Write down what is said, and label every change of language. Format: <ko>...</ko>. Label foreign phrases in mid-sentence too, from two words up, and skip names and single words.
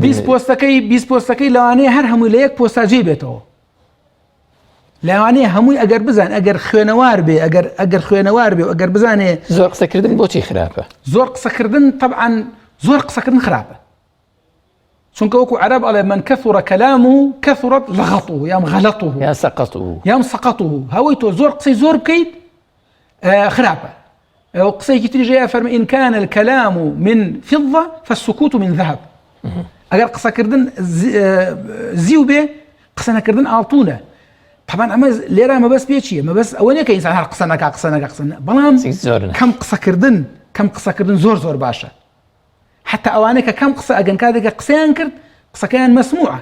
<ckb>20 پۆستەکەی لەوانەیە هەر هەمووی لە یەک پۆستاجێ بێتەوە. لەوانەیە هەمووی ئەگەر بزان ئەگەر خوێنەوار بێ ئەگەر خوێنەوار بێ و ئەگەر بزانێ زۆر قسەکردن بۆچی خراپە؟ زۆر قسەکردن طبعاً زۆر قسەکردن خراپە. چونکە وەکو عەرەب ئەڵێ</ckb> <ar>من كثر كلامه كثرت لغطه یام غلطه یام سقطه.</ar> <ckb>هەوەی تۆ زۆر قسەی زۆر بکەیت خراپە. قسەیەکی تریش هەیە فەرمێ</ckb> <ar>إن كان الكلام من فضة فالسكوت من ذهب.</ar> <ckb>ئەگەر قسەکردن زیو بێ قسە نەکردن ئاڵتونە. طبعاً ئەمە لێرە مەبەست پێ چییە؟ مەبەست ئەوە نییە کە ئینسان هەر قسە نەکا، بەڵام کەم قسەکردن زۆر باشە. حتا ئەوانەیە کە کەم قسە ئەگەن کاتێکە قسەیان کرد قسەکەیان مەسموعە.</ckb>